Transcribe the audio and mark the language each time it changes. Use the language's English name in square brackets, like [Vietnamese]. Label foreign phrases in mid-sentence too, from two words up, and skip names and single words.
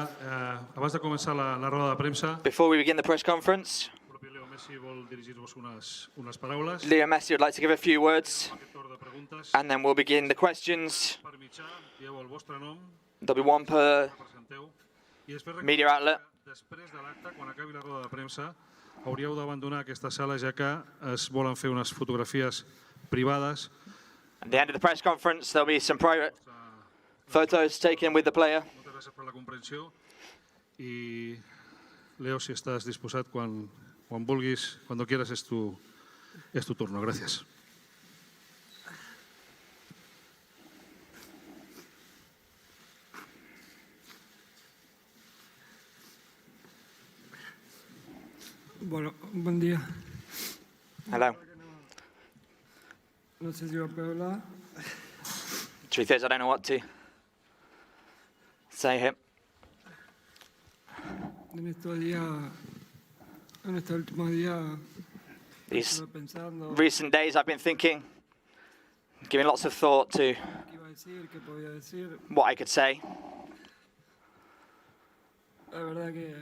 [Catalan] Abans de començar la roda de premsa, [English] Before we begin the press conference, [Catalan] el propi Leo Messi vol dirigir-vos unes paraules. [English] Leo Messi would like to give a few words, [Catalan] Aquest torn de preguntes, [English] and then we'll begin the questions. [Catalan] per mitjà, dieu el vostre nom, [English] There'll be one per [Catalan] presenteu, i després [English] media outlet. [Catalan] després de l'acte, quan acabi la roda de premsa, hauríeu d'abandonar aquesta sala, ja que es volen fer unes fotografies privades. [English] At the end of the press conference, there'll be some private photos taken with the player. [Catalan] Moltes gràcies per la comprensió i Leo, si estàs disposat, quan vulguis, [Spanish] cuando quieras, es tu turno. Gracias. Bueno, buen día. [English] Hello. [Spanish] No sé si va a poder hablar. [English] Truth is, I don't know what to say here. [Spanish] En estos días, en estos últimos días, [English] These [Spanish] estuve pensando [English] recent days, I've been thinking, giving lots of thought to [Spanish] qué iba a decir, qué podía decir. [English] what I could say, [Spanish] La verdad que